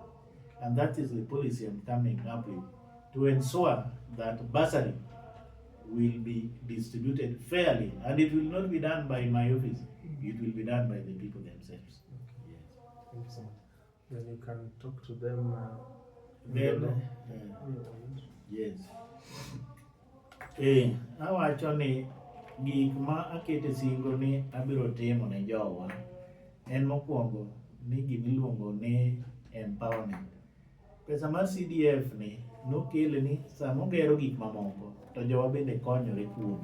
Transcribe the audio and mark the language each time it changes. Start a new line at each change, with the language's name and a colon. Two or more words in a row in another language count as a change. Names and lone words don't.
English: And that is the policy I'm coming up with, to ensure that bursary will be distributed fairly, and it will not be done by my office, it will be done by the people themselves. Yes. Thank you so much. Then you can talk to them. Yes.
Luo (Kenya and Tanzania): Awacho ni gik ma akete singo ni abiro timo ne jowa en mokwongo ni gimiluongo ni empowerment. Pesa mar CDF ni nokele ni sama ogero gik mamoko to jowa bende konyore kuome.